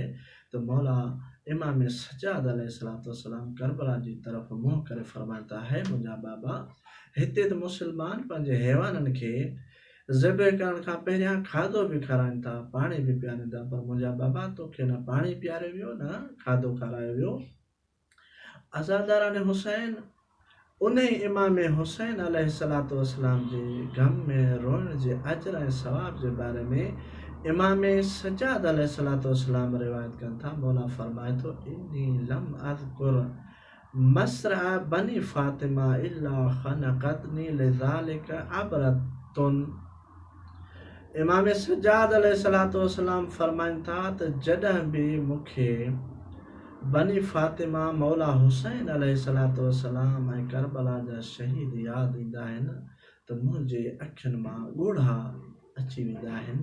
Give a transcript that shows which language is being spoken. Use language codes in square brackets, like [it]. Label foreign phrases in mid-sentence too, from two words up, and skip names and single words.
[sd] त मौला इमाम सज्जाद [ar] عليه الصلاة والسلام [sd] करबला जी तरफ़ मुंहुं करे फरमाइनि था, है मुंहिंजा बाबा, हिते त मुस्लमान पंहिंजे हैवाननि खे ज़िबह करण खां पहिरियां खाधो बि खाराइनि था, पाणी बि पीआरनि था, पर मुंहिंजा बाबा तोखे न पाणी पीआरियो वियो न खाधो खारायो वियो। अज़ादारान हुसैन उन इमाम हुसैन [ar] عليه الصلاة والسلام [sd] जे ग़म में रोइण जे अजर ऐं सवाब जे बारे में इमाम सज्जाद [ar] عليه الصلاة والسلام [sd] रिवायत कनि था। मौला फरमाए थो, [ar] إني لم أذكر مصرع بني فاطمة إلا خنقتني لذلك العبرة. [sd] इमाम सज्जाद [ar] عليه الصلاة والسلام [sd] फरमाइनि था त जॾहिं बि मूंखे बनी फातिमा मौला हुसैन [ar] عليه الصلاة والسلام [sd] ऐं करबला जा शहीद यादि ईंदा आहिनि त मुंहिंजे अखियुनि मां ॻोढ़ा अची वेंदा आहिनि।